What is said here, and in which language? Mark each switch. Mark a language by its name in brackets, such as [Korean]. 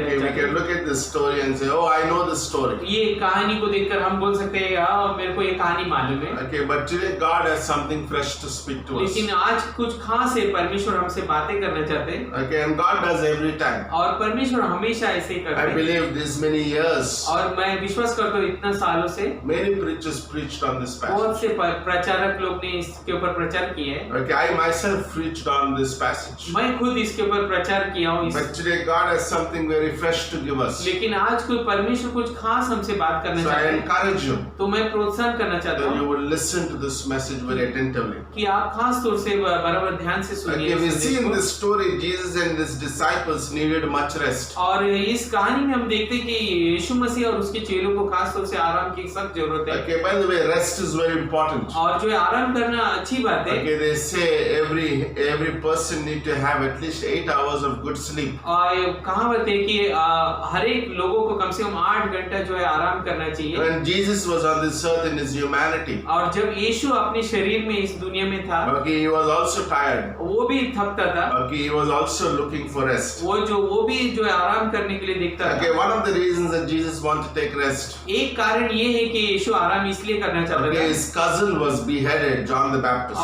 [English] Okay, we [Hindi] चाहते। [English] can look at this story and say, oh, I know this story. [Hindi] ये कहानी को देखकर हम बोल सकते हैं हाँ मेरे को ये कहानी मालूम है। [English] Okay, but today God has something fresh to speak to us. [Hindi] लेकिन आज कुछ खास है, परमेश्वर हमसे बातें करना चाहते हैं [English] Okay, and God does every time. [Hindi] और परमेश्वर हमेशा ऐसे ही [English] I [Hindi] करते हैं। [English] believe this many years, [Hindi] और मैं विश्वास करता हूँ इतना सालों से [English] many preachers preached on this passage. [Hindi] बहुत से प्रचारक लोग ने इसके ऊपर प्रचार किया है। [English] Okay, I myself preached on this passage. [Hindi] मैं खुद इसके ऊपर प्रचार किया हूँ [English] But today God has something very fresh to give us. [Hindi] लेकिन आज कोई परमेश्वर कुछ खास हमसे बात करना [English] So I [Hindi] चाहते हैं, [English] encourage you [Hindi] तो मैं प्रोत्साहन करना चाहता [English] that you [Hindi] हूँ [English] will listen to this message very attentively. [Hindi] कि आप खास तौर से बराबर ध्यान से सुनिए [English] Okay, we [Hindi] इस [English] see [Hindi] संदेश [English] in [Hindi] को। [English] this story Jesus and his disciples needed much rest. [Hindi] और इस कहानी में हम देखते हैं कि यीशु मसीह और उसके चेलों को खास तौर से आराम की सख्त जरूरत है। [English] Okay, by the way, rest is very important. [Hindi] और जो है आराम करना अच्छी बात है। [English] Okay, they say every person need to have at least 8 hours of good sleep. [Hindi] और कहावत है कि हर एक लोगों को कम से कम 8 घंटा जो है आराम करना चाहिए। [English] When Jesus was on this earth in his humanity, [Hindi] और जब यीशु अपने शरीर में इस दुनिया में था, [English] okay, he was also tired. [Hindi] वो भी थकता था। [English] Okay, he was also looking for rest. [Hindi] वो भी जो है आराम करने के लिए देखता [English] Okay, [Hindi] था। [English] one of the reasons that Jesus wanted to take rest. [Hindi] एक कारण ये है कि यीशु आराम इसलिए करना चाहता [English] Okay, [Hindi] था। [English] his cousin was beheaded, John the Baptist.